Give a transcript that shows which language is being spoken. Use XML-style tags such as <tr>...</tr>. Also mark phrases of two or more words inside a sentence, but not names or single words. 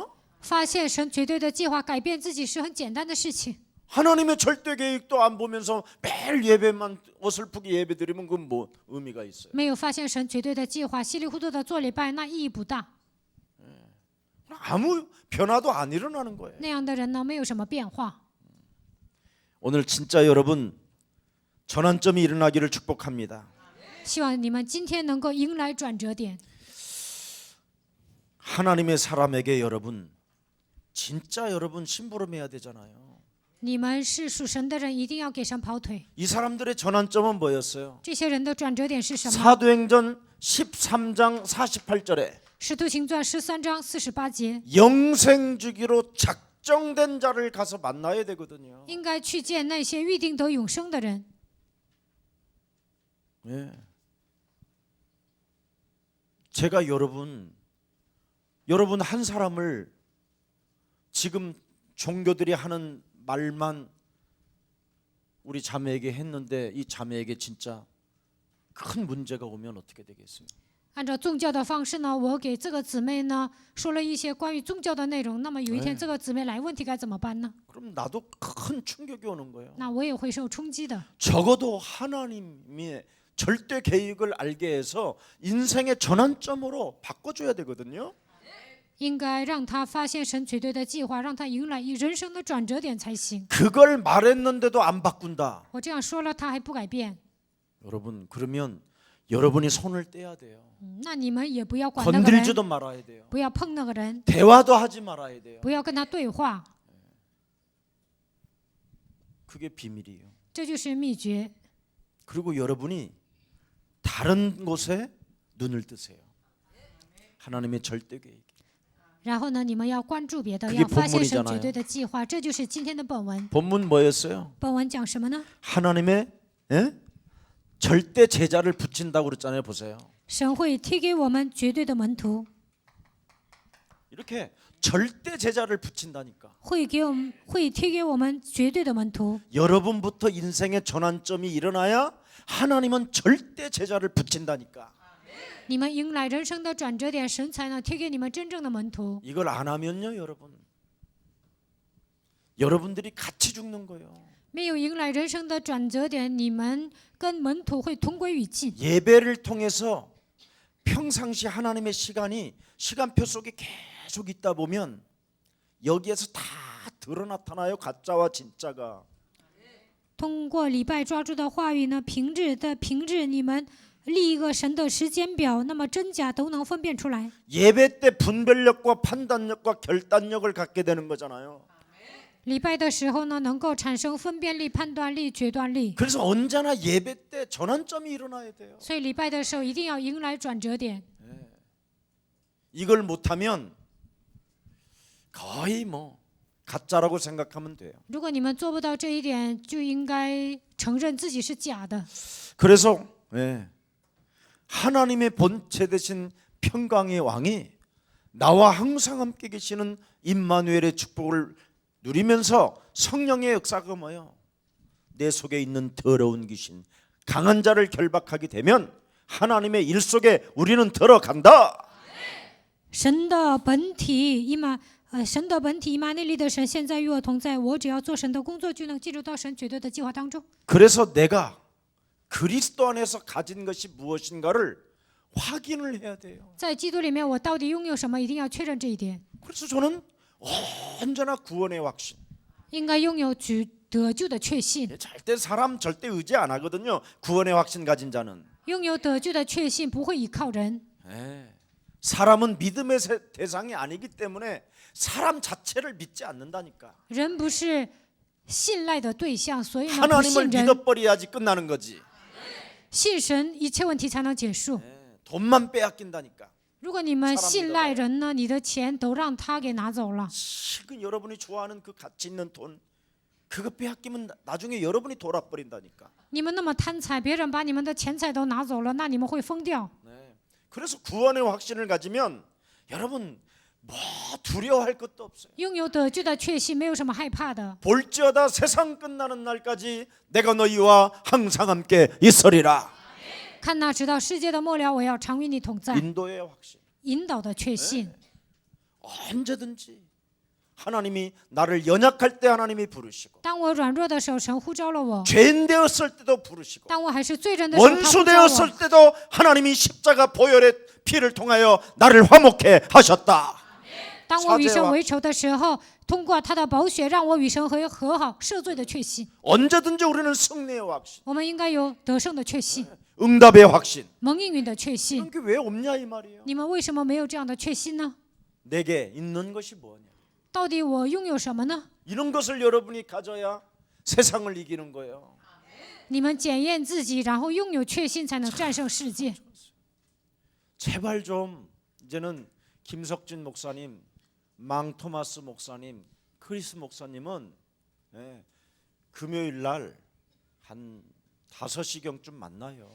<zh>发现神绝对的计划，改变自己是很简单的事情。</zh> <ko>하나님의 절대 계획도 안 보면서 매일 예배만 어설프게 예배드리면 그건 뭐 의미가 있어요?</ko> <zh>没有发现神绝对的计划，稀里糊涂的做礼拜，那意义不大。</zh> <ko>아무 변화도 안 일어나는 거예요.</ko> <zh>那样的人呢，没有什么变化。</zh> <ko>오늘 진짜 여러분 전환점이 일어나기를 축복합니다.</ko> <zh>希望你们今天能够迎来转折点。</zh> <ko>하나님의 사람에게 여러분 진짜 여러분 심부름해야 되잖아요.</ko> <zh>你们是属神的人，一定要给神跑腿。</zh> <ko>이 사람들의 전환점은 뭐였어요?</ko> <zh>这些人的转折点是什么？</zh> <ko>사도행전 13장 48절에</ko> <zh>使徒行传13章48节，</zh> <ko>영생 주기로 작정된 자를 가서 만나야 되거든요.</ko> <zh>应该去见那些预定得永生的人。</zh> <ko>예. 제가 여러분 한 사람을 지금 종교들이 하는 말만 우리 자매에게 했는데 이 자매에게 진짜 큰 문제가 오면 어떻게 되겠어요?</ko> <zh>按照宗教的方式呢，我给这个姊妹呢说了一些关于宗教的内容。那么有一天这个姊妹来问题该怎么办呢？</zh> <ko>그럼 나도 큰 충격이 오는 거예요.</ko> <zh>那我也会受冲击的。</zh> <ko>적어도 하나님의 절대 계획을 알게 해서 인생의 전환점으로 바꿔줘야 되거든요.</ko> <zh>应该让他发现神绝对的计划，让他迎来人生的转折点才行。</zh> <ko>그걸 말했는데도 안 바꾼다.</ko> <zh>我这样说了，他还不改变，</zh> <ko>여러분 그러면 여러분이 손을 떼야 돼요.</ko> <zh>那你们也不要管那个人，</zh> <ko>건들지도 말아야 돼요.</ko> <zh>不要碰那个人，</zh> <ko>대화도 하지 말아야 돼요.</ko> <zh>不要跟他对话，</zh> <ko>그게 비밀이에요.</ko> <zh>这就是秘诀。</zh> <ko>그리고 여러분이 다른 곳에 눈을 뜨세요. 하나님의 절대 계획.</ko> <zh>然后呢，你们要关注别的，</zh> <ko>그게</ko> <zh>要发现神</zh> <ko>본문이잖아요</ko> <zh>绝对的计划，这就是今天的本文。</zh> <ko>본문 뭐였어요?</ko> <zh>本文讲什么呢？</zh> <ko>하나님의 예? 절대 제자를 붙인다고 그랬잖아요. 보세요.</ko> <zh>神会贴给我们绝对的门徒，</zh> <ko>이렇게 절대 제자를 붙인다니까.</ko> <zh>会贴给我们绝对的门徒。</zh> <ko>여러분부터 인생의 전환점이 일어나야 하나님은 절대 제자를 붙인다니까.</ko> <zh>你们迎来人生的转折点，神才能贴给你们真正的门徒。</zh> <ko>이걸 안 하면요, 여러분들이 같이 죽는 거예요.</ko> <zh>没有迎来人生的转折点，你们跟门徒会同归于尽。</zh> <ko>예배를 통해서 평상시 하나님의 시간표 속에 계속 있다 보면 여기에서 다 드러나타나요, 가짜와 진짜가.</ko> <zh>通过礼拜抓住的话语呢，平日你们立一个神的时间表，那么真假都能分辨出来。</zh> <ko>예배 때 분별력과 판단력과 결단력을 갖게 되는 거잖아요.</ko> <zh>礼拜的时候呢，能够产生分辨力、判断力、决断力。</zh> <ko>그래서 언제나 예배 때 전환점이 일어나야 돼요.</ko> <zh>所以礼拜的时候一定要迎来转折点。</zh> <ko>이걸 못하면 거의 가짜라고 생각하면 돼요.</ko> <zh>如果你们做不到这一点，就应该承认自己是假的。</zh> <ko>그래서 하나님의 본체 되신 평강의 왕이 나와 항상 함께 계시는 임마누엘의 축복을 누리면서 성령의 역사가 뭐예요? 내 속에 있는 더러운 귀신, 강한 자를 결박하게 되면 하나님의 일 속에 우리는 들어간다.</ko> <zh>神的本体伊玛内利的神现在与我同在，我只要做神的工作，就能进入到神绝对的计划当中。</zh> <ko>그래서 내가 그리스도 안에서 가진 것이 무엇인가를 확인을 해야 돼요.</ko> <zh>在基督里面，我到底拥有什么？一定要确认这一点。</zh> <ko>그래서 저는 언제나 구원의 확신.</ko> <zh>应该拥有得救的确信。</zh> <ko>사람 절대 의지 안 하거든요. 구원의 확신 가진 자는.</ko> <zh>拥有得救的确信，不会依靠人。</zh> <ko>사람은 믿음의 대상이 아니기 때문에 사람 자체를 믿지 않는다니까.</ko> <zh>人不是信赖的对象，所以呢，不</zh> <ko>하나님을</ko> <zh>信人。</zh> <ko>믿어버려야지 끝나는 거지.</ko> <zh>信神，一切问题才能结束。</zh> <ko>돈만 빼앗긴다니까.</ko> <zh>如果你们信赖人呢，你的钱都让他给拿走了。</zh> <ko>실은 여러분이 좋아하는 그 가치 있는 돈, 그거 빼앗기면 나중에 여러분이 돌아버린다니까.</ko> <zh>你们那么贪财，别人把你们的钱财都拿走了，那你们会疯掉。</zh> <ko>그래서 구원의 확신을 가지면 여러분 뭐 두려워할 것도 없어요.</ko> <zh>拥有得救的确信，没有什么害怕的。</zh> <ko>볼지어다 세상 끝나는 날까지 내가 너희와 항상 함께 있으리라.</ko> <zh>看那直到世界的末了，我要常与你同在。</zh> <ko>인도의 확신.</ko> <zh>引导的确信，</zh> <ko>언제든지 하나님이 나를 연약할 때 하나님이 부르시고</ko> <zh>当我软弱的时候，神呼召了我；</zh> <ko>죄인 되었을 때도 부르시고</ko> <zh>当我还是罪人的时候，他</zh> <ko>원수</ko> <zh>呼召我；</zh> <ko>되었을 때도 하나님이 십자가 보혈의 피를 통하여 나를 화목해 하셨다.</ko> <zh>当我与神为仇的时候，通过他的宝血，让我与神和好、赦罪的确信。</zh> <ko>언제든지 우리는 승리의 확신,</ko> <zh>我们应该有得胜的确信，</zh> <ko>응답의 확신.</ko> <zh>蒙应允的确信。</zh> <ko>이게 왜 없냐 이 말이에요.</ko> <zh>你们为什么没有这样的确信呢？</zh> <ko>내게 있는 것이 뭐냐?</ko> <zh>到底我拥有什么呢？</zh> <ko>이런 것을 여러분이 가져야 세상을 이기는 거예요.</ko> <zh>你们检验自己，然后拥有确信，才能战胜世界。</zh> <ko>제발 좀 이제는 김석진 목사님, 망 토마스 목사님, 크리스 목사님은 금요일 날 한 5시경쯤 만나요.</ko>